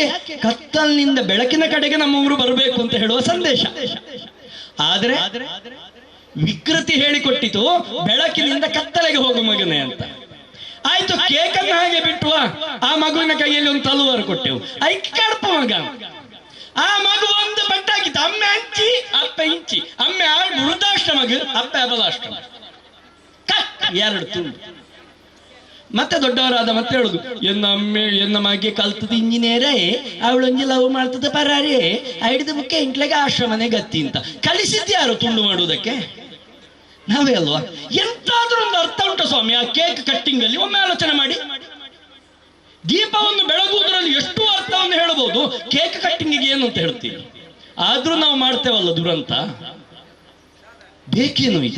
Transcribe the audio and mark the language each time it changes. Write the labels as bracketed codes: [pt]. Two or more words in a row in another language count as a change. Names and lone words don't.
[kn] ಕತ್ತಲಿನಿಂದ ಬೆಳಕಿನ ಕಡೆಗೆ ನಮ್ಮ ಊರು ಬರಬೇಕು ಅಂತ ಹೇಳುವ ಸಂದೇಶ. ಆದ್ರೆ ವಿಕೃತಿ ಹೇಳಿಕೊಟ್ಟಿತು ಬೆಳಕಿನಿಂದ ಕತ್ತಲೆಗೆ ಹೋಗು ಮಗನೇ ಅಂತ. ಆಯ್ತು, ಕೇಕನ್ನು ಹಾಗೆ ಬಿಟ್ಟುವ, ಆ ಮಗುವಿನ ಕೈಯಲ್ಲಿ ಒಂದು ತಲುವಾರು ಕೊಟ್ಟೆವು, [tcy] ಐಕ್ ಕಡಪ ಮಗ. [kn] ಆ ಮಗು ಒಂದು ಬಟ್ಟಾಕಿತ್ತು, [tcy] ಅಮ್ಮೆ ಹಂಚಿ ಅಪ್ಪ ಇಂಚಿ, ಅಮ್ಮೆ ವೃದ್ಧಾಶ್ರಮಗ, ಅಪ್ಪ ಅಬಲಾಶ್ರಮ, [kn] ಕಟ್ 2 ತುಂಡು. ಮತ್ತೆ ದೊಡ್ಡವರಾದ ಮತ್ತೆ ಹೇಳುದು, [tcy] ಎನ್ನ ಮಗೆ ಕಲ್ತದ ಇಂಜಿನಿಯರೇ, ಅವಳೊಂಜಿ ಲವ್ ಮಾಡ್ತದ ಪರಾರೇ, ಐಡಿದ ಮುಖ್ಯ ಇಂಟ್ಲೆಗೆ ಆಶ್ರಮನೆ ಗತಿ ಅಂತ. [kn] ಕಲಿಸಿದ್ಯಾರು ತುಂಡು ಮಾಡುವುದಕ್ಕೆ? ನಾವೇ ಅಲ್ವಾ? ಎಂತಾದ್ರೂ ಒಂದು ಅರ್ಥ ಉಂಟು ಸ್ವಾಮಿ ಆ [en] cake cutting [kn] ಅಲ್ಲಿ? ಒಮ್ಮೆ ಆಲೋಚನೆ ಮಾಡಿ. ದೀಪವನ್ನು ಬೆಳಗುವುದರಲ್ಲಿ ಎಷ್ಟು ಅರ್ಥವನ್ನು ಹೇಳಬಹುದು, [en] cake cuttingige [kn] ಏನು ಅಂತ ಹೇಳ್ತೀವಿ. ಆದ್ರೂ ನಾವು ಮಾಡ್ತೇವಲ್ಲ ದುರಂತ. ಬೇಕೇನು ಇದು?